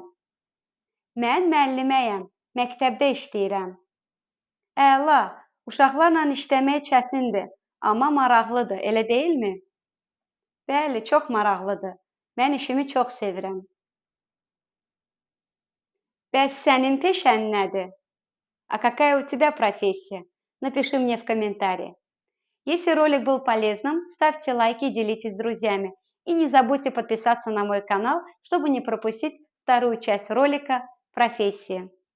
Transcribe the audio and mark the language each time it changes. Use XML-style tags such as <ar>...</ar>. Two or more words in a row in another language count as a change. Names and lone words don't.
<az>Mən müəlliməyəm. Məktəbdə işləyirəm. Əla, uşaqlarla işləmək çətindir, amma maraqlıdır, elə deyilmi? Bəli, çox maraqlıdır. Mən işimi çox sevirəm. Bəs sənin peşən nədir?</az> <ru>А какая у тебя профессия? Напиши мне в комментарии. Если ролик был полезным, ставьте лайки и делитесь с друзьями. И не забудьте подписаться на мой канал, чтобы не пропустить вторую часть ролика «Профессии».</ru>